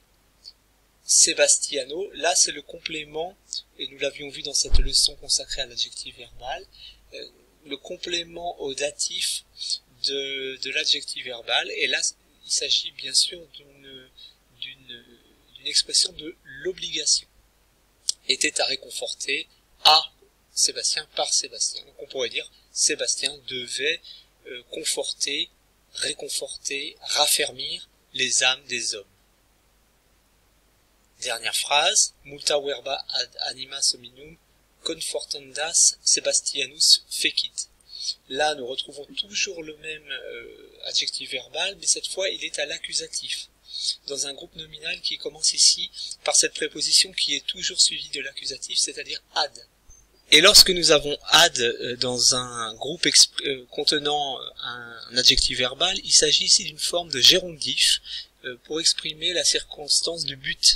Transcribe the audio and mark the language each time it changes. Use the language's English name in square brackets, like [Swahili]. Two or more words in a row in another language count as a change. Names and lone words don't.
[French] Sebastiano, là c'est le complément, et nous l'avions vu dans cette leçon consacrée à l'adjectif verbal, le complément au datif de l'adjectif verbal, et là il s'agit bien sûr d'une expression de l'obligation. Était à réconforter à Sébastien par Sébastien. Donc on pourrait dire Sébastien devait conforter, réconforter, raffermir les âmes des hommes. Dernière phrase, [Latin] multa verba ad animas hominum confortandas Sebastianus fecit. [French] Là, nous retrouvons toujours le même adjectif verbal, mais cette fois, il est à l'accusatif, dans un groupe nominal qui commence ici par cette préposition qui est toujours suivie de l'accusatif, c'est-à-dire ad. Et lorsque nous avons ad dans un groupe contenant un adjectif verbal, il s'agit ici d'une forme de gérondif pour exprimer la circonstance du but.